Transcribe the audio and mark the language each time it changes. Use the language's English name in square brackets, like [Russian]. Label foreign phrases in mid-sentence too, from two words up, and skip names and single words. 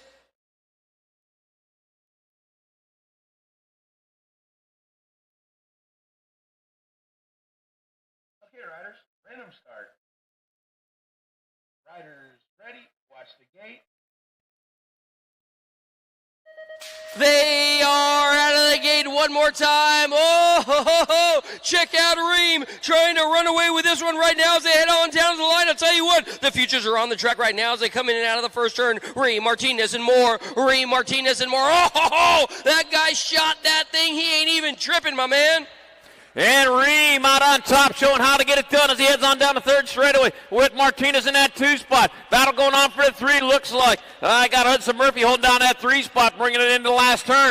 [English] Okay, riders, random start. Riders ready, watch the gate. They are out of the gate one more time. Oh, ho, ho, ho. Check out Ream trying to run away with this one right now as they head on down to the line. I'll tell you what, the Futures are on the track right now as they come in and out of the first turn. Ream, Martinez, and more. Ream, Martinez, and more. Oh, ho, ho. That guy shot that thing. He ain't even tripping, my man. And Ream out on top, showing how to get it done as he heads on down the third straightaway with Martinez in that 2 spot. Battle going on for the 3, looks like. I got Hudson Murphy holding down that 3 spot, bringing it into the last turn.